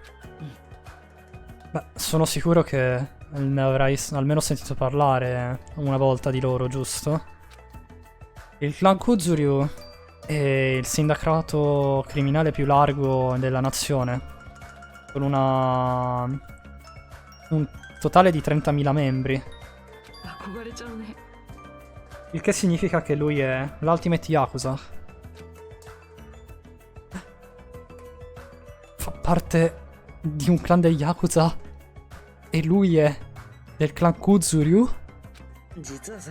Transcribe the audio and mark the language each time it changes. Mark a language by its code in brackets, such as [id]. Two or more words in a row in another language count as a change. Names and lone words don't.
[it] Beh, sono sicuro che ne avrai almeno sentito parlare una volta di loro, giusto? Il clan Kuzuryu è il sindacato criminale più largo della nazione, con un totale di 30.000 membri. [ja] 憧れちゃうね [it] Il che significa che lui è l'Ultimate Yakuza. Fa parte di un clan degli Yakuza e lui è del clan Kuzuryu? [ja] 実はさ